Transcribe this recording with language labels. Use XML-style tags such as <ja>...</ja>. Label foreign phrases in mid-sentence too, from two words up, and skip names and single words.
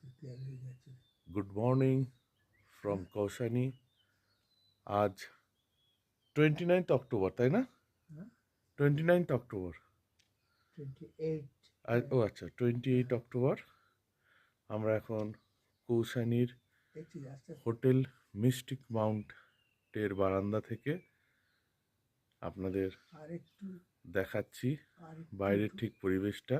<en>good morning from Kausani.</en> <bn>আজ 29 অক্টোবর তাই না 29 অক্টোবর 28 ও আচ্ছা 28 অক্টোবর আমরা এখন কৌশানীর হোটেল মিস্টিক মাউন্টের বারান্দা থেকে আপনাদের দেখাচ্ছি বাইরের ঠিক পরিবেশটা।</bn>